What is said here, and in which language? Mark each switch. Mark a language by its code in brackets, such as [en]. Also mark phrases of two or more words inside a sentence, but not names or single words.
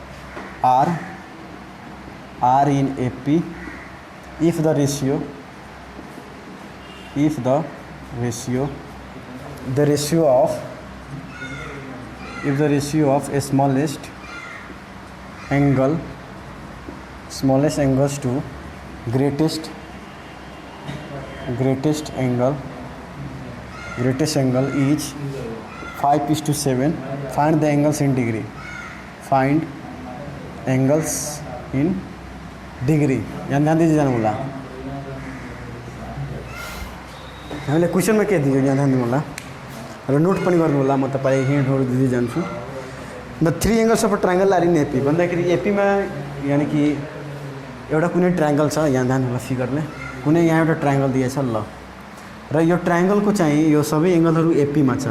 [en] are in AP if the ratio of a smallest angles to greatest angle is 5:7. Find the angles in degree. Find angles in degree. [hi] यहाँ ध्यान दीजिए [ne] जानु होला, हामीले क्वेसनमा के दियो यहाँ ध्यान दिनु होला र नोट पनि गर्नु होला। म तपाईँ हिँड नोट दिँदै जान्छु। [en] The 3 angles of a triangle are in AP [ne] भन्दाखेरि एपीमा यानि कि एउटा कुनै ट्रायङ्गल छ, यहाँ ध्यान होला फिगरले, कुनै यहाँ एउटा ट्रायङ्गल दिएछ ल, र यो ट्रायङ्गलको चाहिँ यो सबै एङ्गलहरू एपीमा छ।